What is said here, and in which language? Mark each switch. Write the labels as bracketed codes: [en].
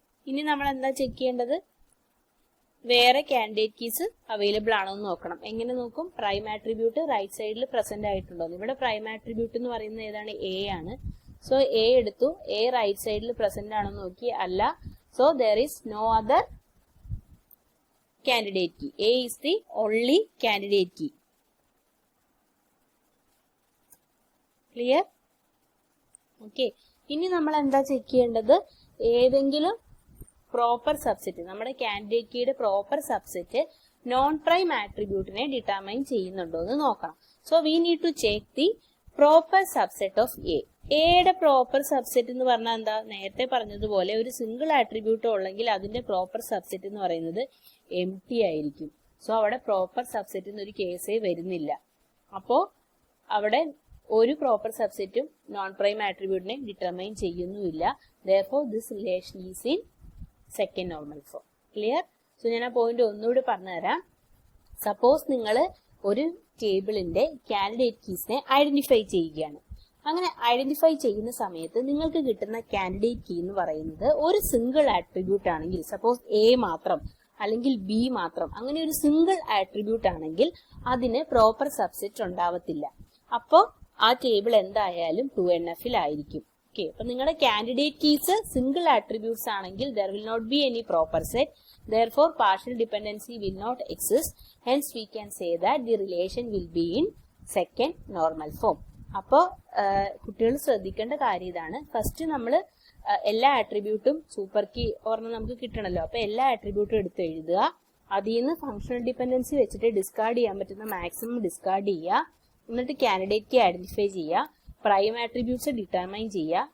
[ml] ഇനി നമ്മൾ എന്താ ചെക്ക് ചെയ്യേണ്ടത്, വേറെ കാൻഡിഡേറ്റ് കീസ് അവൈലബിൾ ആണോ എന്ന് നോക്കണം. എങ്ങനെ നോക്കും, പ്രൈം ആട്രിബ്യൂട്ട് റൈറ്റ് സൈഡിൽ പ്രസന്റ് ആയിട്ടുണ്ടോ. ഇവിടെ പ്രൈം ആട്രിബ്യൂട്ട് എന്ന് പറയുന്നത് ഏതാണ്, എ ആണ്. സോ എ എടുത്തു, എ റൈറ്റ് സൈഡിൽ പ്രസന്റ് ആണോ നോക്കി, അല്ല. [en] So there is no other candidate key. A is the only candidate key. Clear? Okay. [ml] ഇനി നമ്മൾ എന്താ ചെക്ക് ചെയ്യേണ്ടത്, ഏതെങ്കിലും പ്രോപ്പർ സബ്സെറ്റ്, നമ്മുടെ കാൻഡിഡേറ്റ് കീയുടെ proper subset non prime ആട്രിബ്യൂട്ടിനെ determine ചെയ്യുന്നുണ്ടോ എന്ന് നോക്കണം. [en] So we need to check the proper subset of A. [ml] എയുടെ പ്രോപ്പർ സബ്സെറ്റ് എന്ന് പറഞ്ഞാൽ എന്താ, നേരത്തെ പറഞ്ഞതുപോലെ ഒരു സിംഗിൾ ആട്രിബ്യൂട്ട് ഉള്ളെങ്കിൽ അതിന്റെ പ്രോപ്പർ സബ്സെറ്റ് എന്ന് പറയുന്നത് എം ടി ആയിരിക്കും. സോ അവിടെ പ്രോപ്പർ സബ്സെറ്റ് എന്നൊരു കേസേ വരുന്നില്ല. അപ്പോ അവിടെ ഒരു proper സബ്സെറ്റും non prime ആട്രിബ്യൂട്ടിനെ determine ചെയ്യുന്നുമില്ല. [en] Therefore this relation is in second normal form. [ml] Clear? So ഞാൻ ആ പോയിന്റ് ഒന്നുകൂടി പറഞ്ഞുതരാം. സപ്പോസ് നിങ്ങൾ ഒരു ടേബിളിന്റെ കാൻഡിഡേറ്റ് കീസിനെ ഐഡന്റിഫൈ ചെയ്യുകയാണ്. അങ്ങനെ ഐഡന്റിഫൈ ചെയ്യുന്ന സമയത്ത് നിങ്ങൾക്ക് കിട്ടുന്ന കാൻഡിഡേറ്റ് കീ എന്ന് പറയുന്നത് ഒരു സിംഗിൾ ആട്രിബ്യൂട്ട് ആണെങ്കിൽ, സപ്പോസ് എ മാത്രം അല്ലെങ്കിൽ ബി മാത്രം, അങ്ങനെ ഒരു സിംഗിൾ ആട്രിബ്യൂട്ട് ആണെങ്കിൽ അതിന് പ്രോപ്പർ സബ്സെറ്റ് ഉണ്ടാവത്തില്ല. അപ്പോൾ ആ ടേബിൾ എന്തായാലും 2NF ആയിരിക്കും. ഓക്കെ, അപ്പൊ നിങ്ങളുടെ കാൻഡിഡേറ്റ് കീസ് സിംഗിൾ ആട്രിബ്യൂട്ട്സ് ആണെങ്കിൽ [en] there will not be any proper set. Therefore partial dependency will not exist. Hence we can say that the relation will be in second normal form. [ml] അപ്പോൾ കുട്ടികൾ ശ്രദ്ധിക്കേണ്ട കാര്യം ഇതാണ്. First നമ്മൾ എല്ലാ ആട്രിബ്യൂട്ടും super key ഒരെണ്ണം നമുക്ക് കിട്ടണമല്ലോ. അപ്പൊ എല്ലാ ആട്രിബ്യൂട്ടും എടുത്ത് എഴുതുക. അതിൽ നിന്ന് ഫങ്ഷണൽ ഡിപെൻഡൻസി വെച്ചിട്ട് ഡിസ്കാർഡ് ചെയ്യാൻ പറ്റുന്ന മാക്സിമം ഡിസ്കാർഡ് ചെയ്യുക. എന്നിട്ട് കാൻഡിഡേറ്റ് കീ ഐഡന്റിഫൈ ചെയ്യുക. പ്രൈം ആട്രിബ്യൂട്ട്സ് ഡിറ്റർമൈൻ ചെയ്യുക.